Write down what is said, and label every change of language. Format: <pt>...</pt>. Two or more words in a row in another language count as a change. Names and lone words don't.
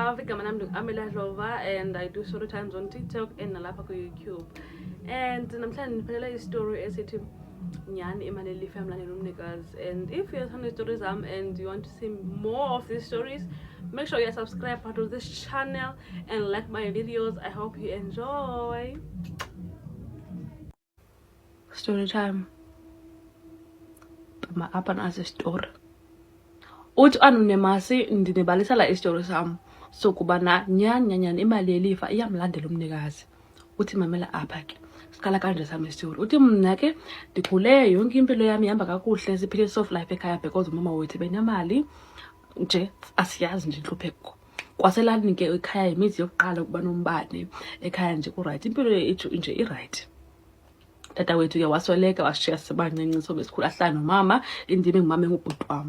<zu>igama lami Amela Dlova,</zu> <en>and I do story times on TikTok and</en> <zu>nalapha ku</zu> <en>YouTube.</en> <xh>And namhlanje niphelela istory esithi nyani imali elifa yamlandela umnikazi.</xh> <en>And if you're listening to stories and you want to see more of these stories, make sure you subscribe to this channel and like my videos. I hope you enjoy. Story time.</en> <xh>Apa nasi story. Uthi Anonymous ndinibalisa la istory sam sokubana nyani imali elifa iyamlandela umnikazi. Uthi mamela apha ke sikala kanje sami istory. Uthi mina ke ndikhule yonke impilo yami ihamba kakuhle, siphile</xh> <en>soft life</en> <xh>ekhaya because umama wethu benemali nje asiyazi nje inhlupheko. Kwaselani ke ekhaya imizi yokuqala kuba nombane ekhaya nje ku right, impilo yethu nje i right. Tata wethu ke wasweleka washiya sibancinci sobe sikhula hlanu mama indime ngumama engubhuti wami.</xh>